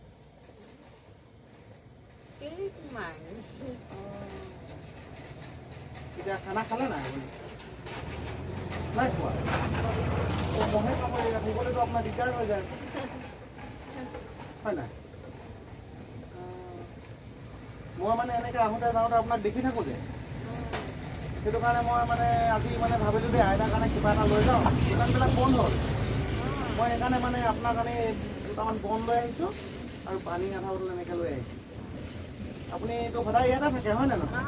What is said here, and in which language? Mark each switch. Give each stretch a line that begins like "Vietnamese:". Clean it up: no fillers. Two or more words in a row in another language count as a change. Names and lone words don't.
Hindi: क्या खाना खाले ना नहीं हुआ तो मोहे का पड़ेगा, बोले तो अपना दिक्कत हो जाए है ना। मैं माने
Assamese: এনেকৈ আহোঁতে যাওঁতে আপোনাক দেখি থাকোঁ যে, সেইটো কাৰণে মই মানে আজি মানে ভাবিলোঁ যে আইতাৰ কাৰণে কিবা এটা লৈ যাওঁ। দোকানবিলাক বন্ধ হ'ল, মই সেইকাৰণে মানে আপোনাৰ কাৰণে দুটামান বন লৈ আহিছোঁ আৰু পানী আধা বটল এনেকৈ লৈ আহিছোঁ। আপুনি তো সদায় ইয়াতে থাকে হয় নে নহয়?